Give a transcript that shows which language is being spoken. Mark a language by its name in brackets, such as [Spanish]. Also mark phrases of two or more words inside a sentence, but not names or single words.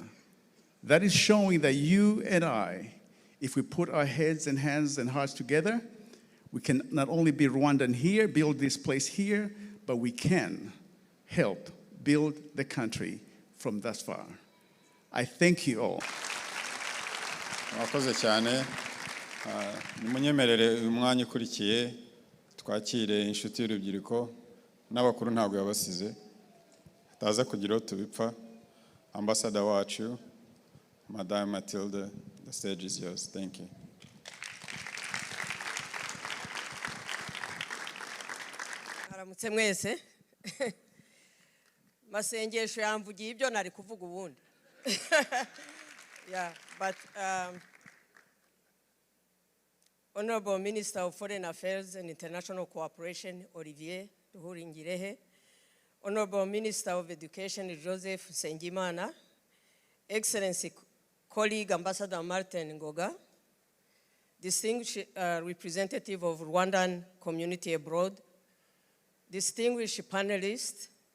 [English] That is showing that you and I, if we put our heads and hands and hearts together, we can not only be Rwandan here, build this place here, but we can help build the country from thus far. I thank you all. [Kinyarwanda] Mwakoze cyane. Nimunyemerere uyu mwanya ukurikiye twakire inshuti y'urubyiruko n'abakuru ntabwo yabasize. Taza kugira tubipfa. Ambassador wacu, Madame Mathilde, [English] the stage is yours. Thank you. [Kinyarwanda] Aramutse mwese. Masengesho yamvugiye ibyo nari kuvuga ubundi. [English] Yeah, but Honorable Minister of Foreign Affairs and International Cooperation, Olivier Ngirehe, Honorable Minister of Education, Joseph Sengimana, Excellency colleague Ambassador Martin Ngoga, distinguished representative of Rwandan community abroad, distinguished panelists,